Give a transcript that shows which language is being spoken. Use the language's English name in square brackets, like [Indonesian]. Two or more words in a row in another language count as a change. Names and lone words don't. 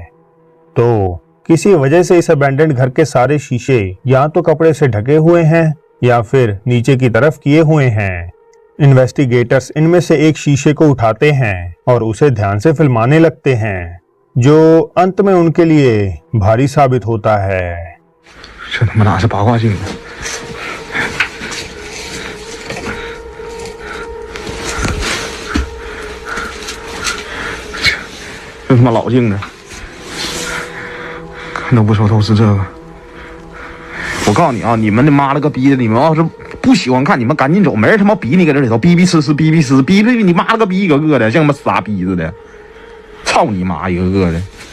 [Hindi] तो किसी वजह से इस अबैंडन्ड घर के सारे शीशे या तो कपड़े से ढके हुए हैं या फिर नीचे की तरफ किए हुए हैं। इन्वेस्टिगेटर्स इनमें से एक शीशे को उठाते हैं और उसे ध्यान से फिल्माने लगते हैं, जो अंत में उनके लिए भारी साबित होता है। [Chinese] 这他妈哪是八卦镜啊？这他妈老镜呢，看都不说都是这个。我告诉你啊，你们他妈了个逼的，你们要是不喜欢看，你们赶紧走，没人他妈逼你搁这里头逼逼呲呲逼逼呲逼逼你妈了个逼一个个的，像他妈傻逼似的，操你妈一个个的。